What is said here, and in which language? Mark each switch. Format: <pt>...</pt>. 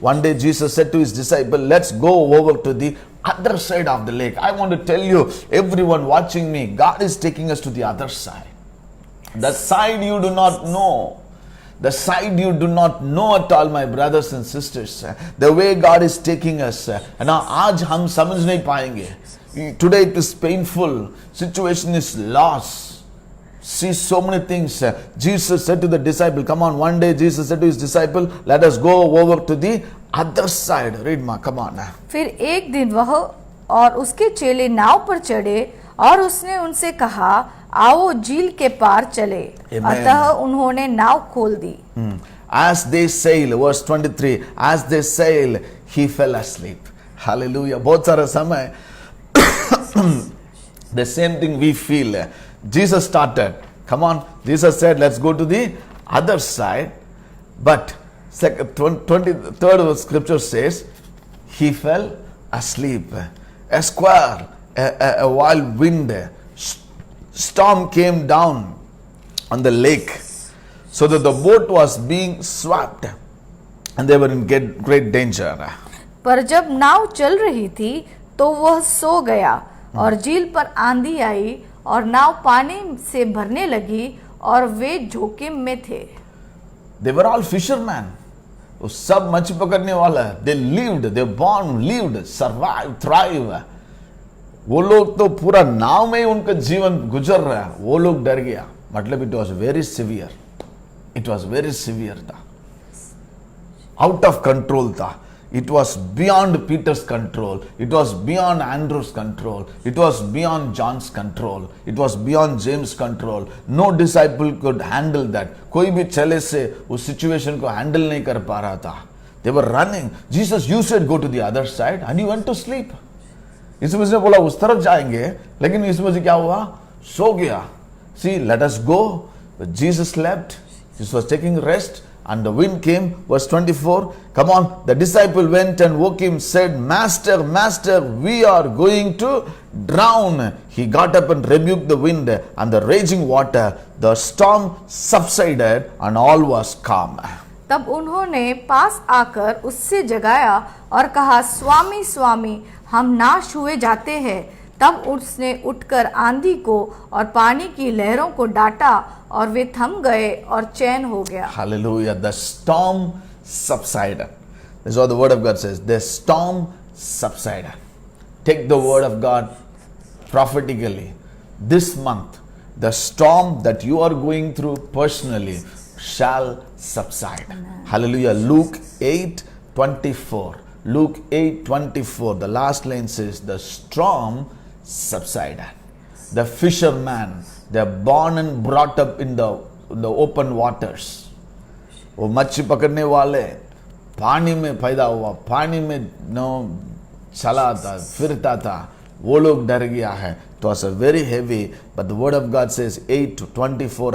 <en>One day Jesus said to his disciple, let's go over to the other side of the lake. I want to tell you, everyone watching me, God is taking us to the other side. The side you do not know. The side you do not know at all, my brothers and sisters. The way God is taking us.</en> <hi>And आज हम समझ नहीं पाएंगे.</hi> <en>Today it is painful. Situation is loss. See so many things. Jesus said to the disciple, come on, one day Jesus said to his disciple, let us go over to the other side. Read ma, come on.</en> <hi>फिर एक दिन वह और उसके चेले नाव पर चढ़े और उसने उनसे कहा, आओ झील के पार चले. अतः उन्होंने नाव खोल दी.</hi> <en>As they sail, verse 23, as they sail, he fell asleep. Hallelujah.</en> <hi>बहुत सारा समय</hi> <en>the same thing we feel. Jesus started. Come on. Jesus said, let's go to the other side. But 23rd scripture says, he fell asleep. A squall, a wild wind, storm came down on the lake, so that the boat was being swept and they were in great danger.</en> <hi>पर जब नाव चल रही थी तो वह सो गया और झील पर आंधी आई और नाव पानी से भरने लगी और वे जोखिम में थे.</hi> <en>They were all fishermen.</en> <hi>वो सब मछली पकड़ने वाला.</hi> <en>They lived, they born, lived, survived, thrive.</en> <hi>वो लोग तो पूरा नाव में ही उनका जीवन गुजर रहा है. वो लोग डर गया.</hi> <en>मतलब it was very severe. It was very severe था. Out of control था. It was beyond Peter's control. It was beyond Andrew's control. It was beyond John's control. It was beyond James' control. No disciple could handle that.</en> <hi>कोई भी चले से उस situation को handle नहीं कर पा रहा था.</hi> <en>They were running. Jesus, you said go to the other side and you went to sleep.</en> <hi>यीशु मसीह ने बोला उस तरफ जाएंगे, लेकिन यीशु मसीह क्या हुआ? सो गया.</hi> <en>See, let us go. But Jesus slept. Jesus was taking rest. And the wind came, verse 24. Come on, the disciple went and woke him, said, Master, Master, we are going to drown. He got up and rebuked the wind and the raging water. The storm subsided and all was calm.</en> <hi>तब उन्होंने पास आकर उससे जगाया और कहा, स्वामी स्वामी, हम नाश हुए जाते हैं. तब उसने उठकर आंधी को और पानी की लहरों को डांटा और वे थम गए और चैन हो गया.</hi> <en>Hallelujah. The storm subsided. This is what the word of God says. The storm subsided. Take the word of God prophetically. This month, the storm that you are going through personally shall subside. Amen. Hallelujah. Luke 8:24. Luke 8:24. The last line says, the storm subsided. The fishermen, they are born and brought up in the open waters.</en> <hi>वो मच्छी पकड़ने वाले पानी में पैदा हुआ, पानी में चला था, फिरता था. वो लोग डर गया है.</hi> <en>It was a very heavy, but the word of God says 8:24.</en>